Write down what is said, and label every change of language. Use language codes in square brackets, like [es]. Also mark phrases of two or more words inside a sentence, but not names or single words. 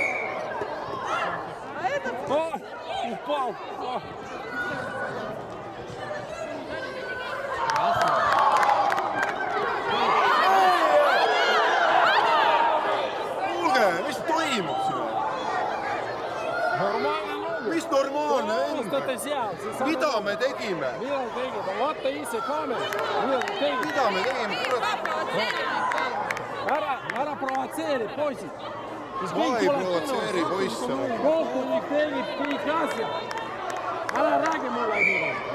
[ru] Ой, упал. Ох. [et] Kuulge, mis toimub siin? [ru] Нормально ногу. [et] Mis normaalne Kust on? ta seal? Mida me tegime? Mida te tegite? Vaata ise kaamera. Mida te tegite? Mida me tegime? Ära provotseeri, poisid. Ma ei provotseeri poisse. Kohtunik tegib kõik asjad. Ära räägi mulle niimoodi.